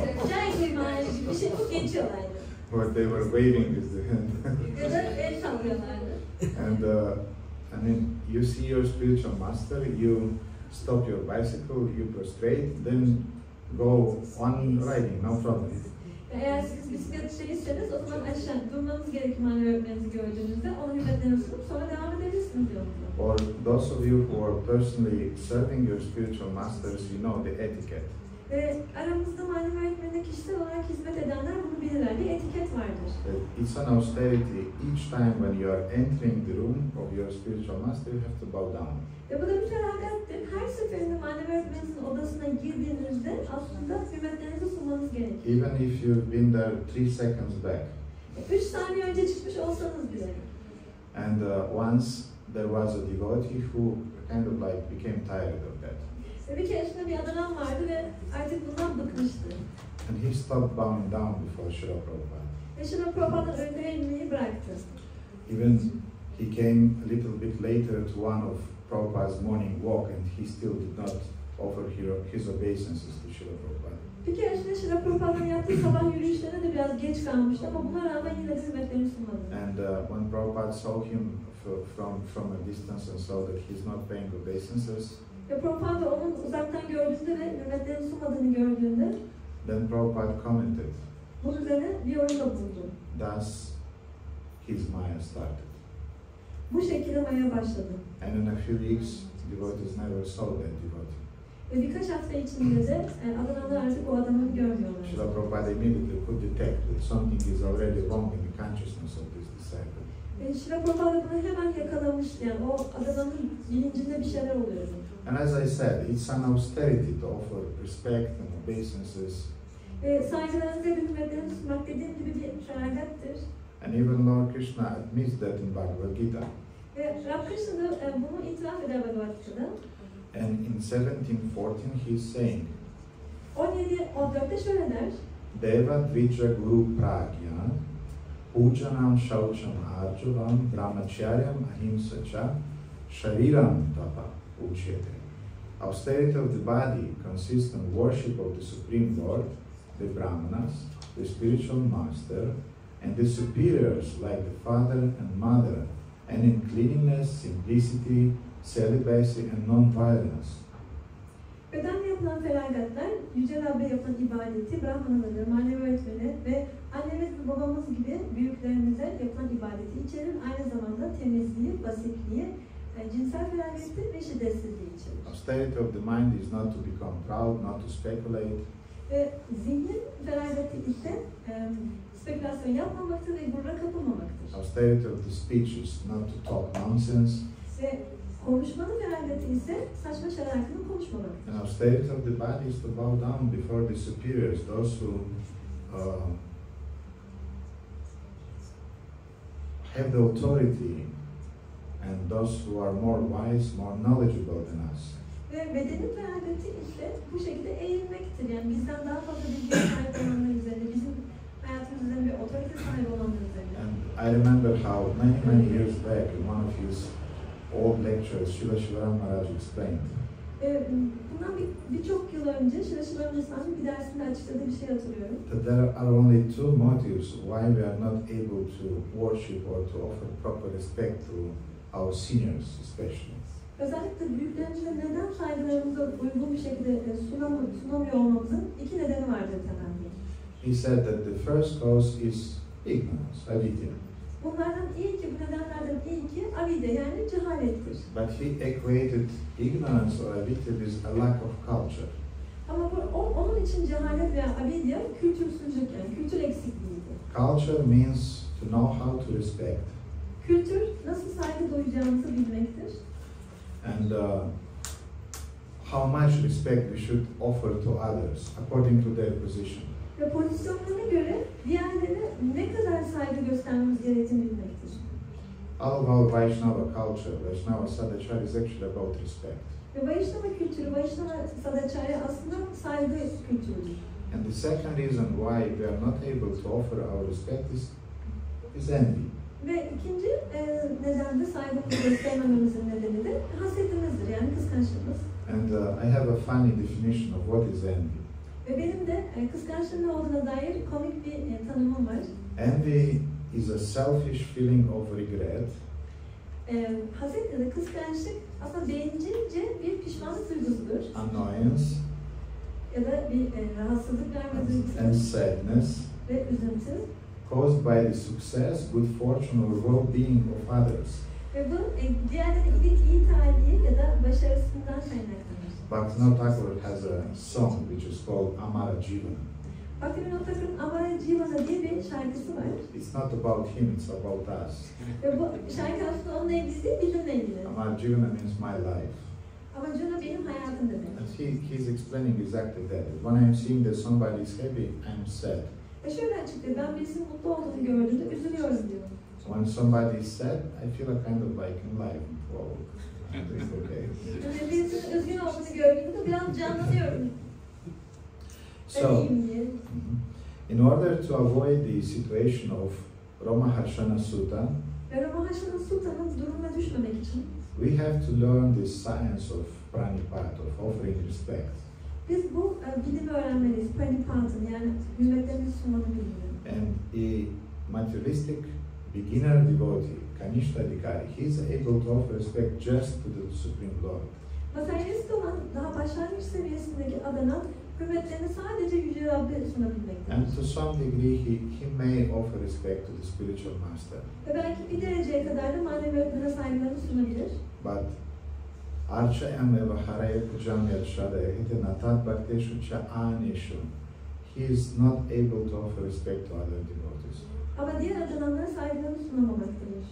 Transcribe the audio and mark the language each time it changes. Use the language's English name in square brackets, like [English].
[Turkish] Jai Guru Maharaj bir şey bu geçiyorlardı. [English] Or they were waving with the hand. [Turkish] Ya da el sallıyorlardı. [English] And I mean, you see your spiritual master, you stop your bicycle, you prostrate, then go on riding, no problem. [Turkish] Eğer siz bisiklet şeyseniz o zaman aşağı durmanız gerekir manevi öğretmeninizi gördüğünüzde ona hürmetlerini sunup sonra devam edebilirsiniz yolunda. [English] Or those of you who are personally serving your spiritual masters, you know the etiquette. [Turkish] Ve aramızda manevi öğretmenine kişisel olarak hizmet edenler bunu bilirler. Bir etiket vardır. [English] It's an austerity. Each time when you are entering the room of your spiritual master, you have to bow down. [Turkish] Ve bu da bir feragattir. Her seferinde manevi öğretmeninizin odasına girdiğinizde aslında hürmetlerinizi sunmanız gerekir. [English] Even if you've been there 3 seconds back. [Turkish] 3 saniye önce çıkmış olsanız bile. [English] And once there was a devotee who kind of like became tired of that. [Turkish] Ve bir keresinde bir adam vardı ve artık bundan bıkmıştı. [English] And he stopped bowing down before Srila Prabhupada. [Turkish] Ve Srila Prabhupa'nın önüne eğilmeyi bıraktı. [English] Even he came a little bit later to one of Prabhupada's morning walk and he still did not offer his obeisances to Srila Prabhupada. [Turkish] Bir keresinde Srila Prabhupa'nın yaptığı sabah yürüyüşlerine de biraz geç kalmıştı ama buna rağmen yine de hürmetlerini sunmadı. [English] And when Prabhupada saw him from a distance and saw that he's not paying obeisances, [Turkish] Ve Prabhupada onun uzaktan gördüğünde ve hürmetlerini sunmadığını gördüğünde [English] then Prabhupada commented, [Turkish] bunun üzerine bir yorumda bulundu. [English] thus his Maya started. [Turkish] Bu şekilde Maya başladı. [English] And in a few weeks, devotees never saw that devotee. [Turkish] Ve birkaç hafta içinde de adamlar artık o adamı görmüyorlar. [English] Srila Prabhupada immediately could detect that something is already wrong in the consciousness of this disciple. [Turkish] Şila Prabhupada bunu hemen yakalamış, yani o adamın bilincinde bir şeyler oluyor. [English] And as I said, it's an austerity to offer respect and obeisances. [Turkish] Saygılarınızı ve hürmetlerini sunmak dediğim gibi bir feragattır. [English] And even Lord Krishna admits that in Bhagavad Gita. [Turkish] Ve Rab Krishna da bunu itiraf eder Bhagavad Gita'da. [English] And in 17:14 he's saying, [Turkish] 17:14'te şöyle der. [Sanskrit] Deva Dvija Guru Pragya Pujanam Shaucham Arjuvam Brahmacharyam Ahimsacha Shariram Tapa Uchyate. [English] Austerity of the body consists in worship of the Supreme Lord, the Brahmanas, the spiritual master, and the superiors like the father and mother, and in cleanliness, simplicity, celibacy, and non-violence. [Turkish] Bedenle yapılan feragatlar, Yüce Rab'be yapılan ibadeti, Brahmanaları, manevi öğretmene ve annemiz ve babamız gibi büyüklerimize yapılan ibadeti içerir. Aynı zamanda temizliği, basitliği, cinsel feragati ve şiddetsizliği içerir. [English] Austerity of the mind is not to become proud, not to speculate. [Turkish] Ve zihnin feragati ise spekülasyon yapmamaktır ve gurura kapılmamaktır. [English] Austerity of the speech is not to talk nonsense. [Turkish] Ve konuşmanın feragati ise saçma şeyler hakkında konuşmamaktır. [English] And austerity of the body is to bow down before the superiors, those who have the authority and those who are more wise, more knowledgeable than us. [Turkish] Ve bedenin feragati ise bu şekilde eğilmektir. Yani bizden daha fazla bilgiye sahip olanlar üzerine, bizim hayatımız üzerine bir otorite sahibi olanlar üzerine. [English] And I remember how many years back in one of his old lectures, Srila Shivaram Maharaj explained. [Turkish] Bundan birçok yıl önce Srila Shivaram bir dersinde açıkladığı bir şey hatırlıyorum. [English] That there are only two motives why we are not able to worship or to offer proper respect to our seniors, especially. [Turkish] Özellikle büyüklerimize neden saygılarımıza uygun bir şekilde sunamıyor olmamızın iki nedeni vardır temelde. [English] He said that the first cause is ignorance, avidya. [Turkish] Bunlardan ilki, bu nedenlerden ilki avidya, yani cehalettir. [English] But he equated ignorance or avidya with a lack of culture. [Turkish] Ama onun için cehalet veya avidya kültürsüzlük, yani kültür eksikliğiydi. [English] Culture means to know how to respect. [Turkish] Kültür, nasıl saygı duyacağımızı bilmektir. [English] And how much respect we should offer to others according to their position. [Turkish] Ve pozisyonlarına göre diğerlerine ne kadar saygı göstermemiz gerektiğini bilmektir. [English] All of our Vaishnava culture, Vaishnava Sadachara is actually about respect. [Turkish] Ve Vaishnava kültürü, Vaishnava Sadachara aslında saygı kültürüdür. [English] And the second reason why we are not able to offer our respect is envy. [Turkish] Ve ikinci neden de saygımızı göstermememizin nedeni de hasetimizdir, yani kıskançlığımız. [English] And I have a funny definition of what is envy. [Turkish] Ve benim de kıskançlığın ne olduğuna dair komik bir tanımım var. [English] Envy is a selfish feeling of regret. [Turkish] Haset ya da kıskançlık aslında bencilce bir pişmanlık duygusudur. [English] Annoyance. [Turkish] Ya da bir rahatsızlık verme duygusudur. [English] And sadness. [Turkish] Ve üzüntü. [English] Caused by the success, good fortune or well-being of others. [Turkish] Ve bu diğerlerinin iyi talihi ya da başarısından kaynaklanır. [English] Bhaktivinoda Thakur has a song which is called Amara Jivana. [Turkish] Bhaktivinoda Thakur'un Amara Jivana diye bir şarkısı var. [English] It's not about him, it's about us. [Turkish] Ve bu şarkı aslında onunla ilgili değil, bizimle ilgili. [English] Amara Jivana means my life. [Turkish] Amacına benim hayatım demek. [English] And he's explaining exactly that. When I'm seeing that somebody is happy, I'm sad. [Turkish] Ve şöyle açıklıyor, ben birisinin mutlu olduğunu gördüğümde üzülüyorum diyor. [English] When somebody is sad, I feel a kind of like enlightened. Wow, it's okay. [Turkish] Yani birisinin üzgün olduğunu gördüğümde biraz canlanıyorum. [English] So, in order to avoid the situation of Ramaharshana Sutta, [Turkish] ve Ramaharshana Sutta'nın durumuna düşmemek için [English] we have to learn the science of praṇipātena, of offering respect. [Turkish] Biz bu bilimi öğrenmeliyiz, praṇipātena, yani hürmetlerimizi sunmanı bilmiyorum. [English] And a materialistic beginner devotee, Kanishta Adhikari, he is able to offer respect just to the Supreme Lord. [Turkish] Materyalist olan daha başlangıç seviyesindeki adana hürmetlerini sadece Yüce Rab'be sunabilmektedir. [English] And to some degree, he may offer respect to the spiritual master. [Turkish] Ve belki bir dereceye kadar da manevi öğretmene saygılarını sunabilir. [English] But [Sanskrit] Archayam eva haraya pujam yadshada ehite natat bhakteshu cha aneshu. [English] He is not able to offer respect to other devotees. [Turkish] Ama diğer adananlara saygılarını sunamamaktadır.